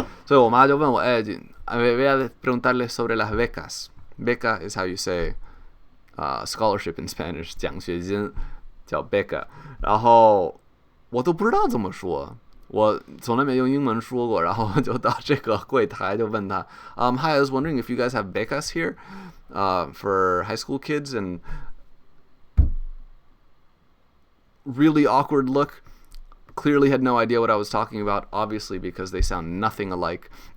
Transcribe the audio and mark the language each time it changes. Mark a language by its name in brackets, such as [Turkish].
[Chinese] 所以我妈就问我， [Spanish] voy a preguntarle sobre las becas. [English] Beca is how you say scholarship in Spanish. [Chinese] 奖学金叫 beca. 然后我都不知道怎么说。我从来没用英文说过，然后就到这个柜台就问他， [English] Hi, I was wondering if you guys have becas here for high school kids, and really awkward look. Clearly had no idea what I was talking about, obviously because they sound nothing alike.